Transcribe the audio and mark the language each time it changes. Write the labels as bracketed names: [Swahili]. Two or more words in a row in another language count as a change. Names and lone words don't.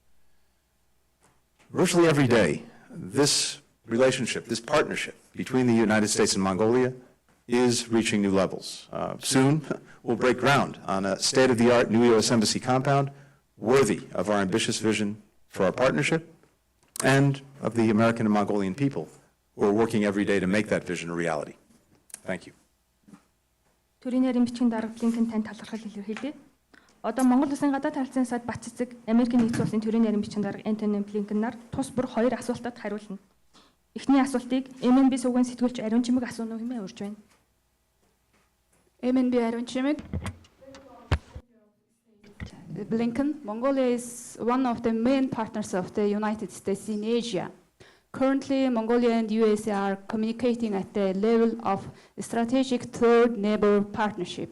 [English] Virtually every day, this relationship, this partnership between the United States and Mongolia is reaching new levels. Soon, we'll break ground on a state-of-the-art new U.S. Embassy compound worthy of our ambitious vision for our partnership and of the American and Mongolian people who are working every day to make that vision a reality. Thank you. [Mongolian] Төрийн ярин бичгийн дарга Блинкен танд талархал илэрхийлье. Одоо Монгол Улсын гадаад харилцааны сайд Бат цэцэг Америкийн нэгдсэн улсын төрийн ярин бичгийн дарга Антони Блинкен нар тус бүр хоёр асуултад хариулна. Эхний асуултыг MNB сувгийн сэтгүүлч Ариун Чимэг асууна уу хэмээн урьж байна. MNB Aron Chimik. [English] Blinken, Mongolia is one of the main partners of the United States in Asia. Currently, Mongolia and US are communicating at the level of strategic third neighbor partnership.